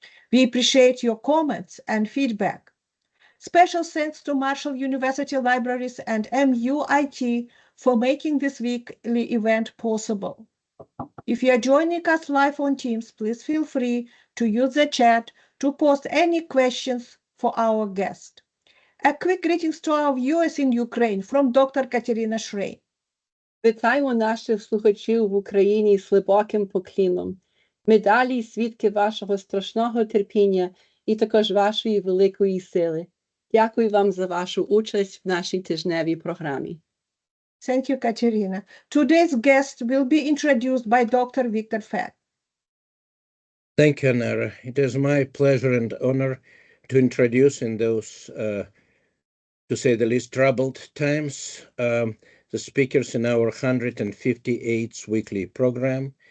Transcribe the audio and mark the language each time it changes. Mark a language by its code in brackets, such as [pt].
[en] We appreciate your comments and feedback. Special thanks to Marshall University Libraries and MUIT for making this weekly event possible. If you are joining us live on Teams, please feel free to use the chat to post any questions for our guest. A quick greetings to our viewers in Ukraine from Dr. Katerina Shrey. [uk] Вітаємо наших слухачів в Україні з глибоким поклоном. Ми далі свідки вашого страшного терпіння і також вашої великої сили. Дякую вам за вашу участь в нашій тижневій програмі. [en] Thank you, Katerina. Today's guest will be introduced by Dr. Victor Fett. Thank you, Nara. It is my pleasure and honor to introduce in those, to say the least, troubled times, the speakers in our 158th weekly program.